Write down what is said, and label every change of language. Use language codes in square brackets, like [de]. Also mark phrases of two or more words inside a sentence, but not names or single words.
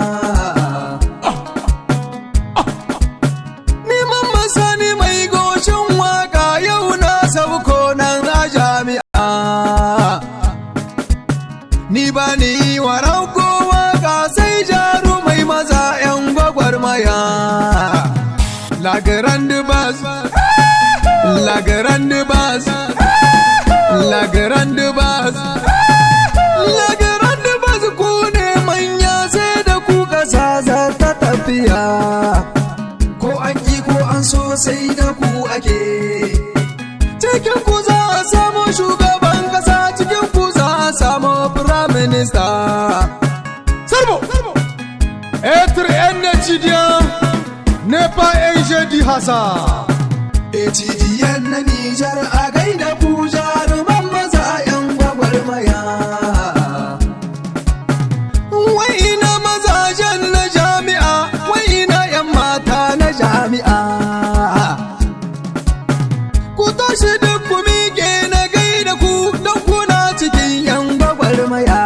[ha] Ni mamman Sani mai goshin waka yau na sauko nan a jami'a. Ni ba ni wa rauko waka sai jarumai maza 'yan gwagwarmaya. [fr] La grande base, la grande base, la grande base, la grande base [ha] ku ne manya sai da ku kasa za ta tafiya. Ko an ki ko an so sai da ku ake. Cikin ku za a samu shugaban kasa, cikin ku za a samu [en] prime minister. [ha] Sarbo, [fr] être un étudiant n'est pas un jeu du hasard. [ha] HDN na Nijar a gaida ku jaruman maza 'yan gwagwarmaya. Wai ina mazajen na jami'a, wai ina 'yan mata na jami'a. Ku tashi duk ku miƙe na gaida ku don kuna cikin 'yan gwagwarmaya.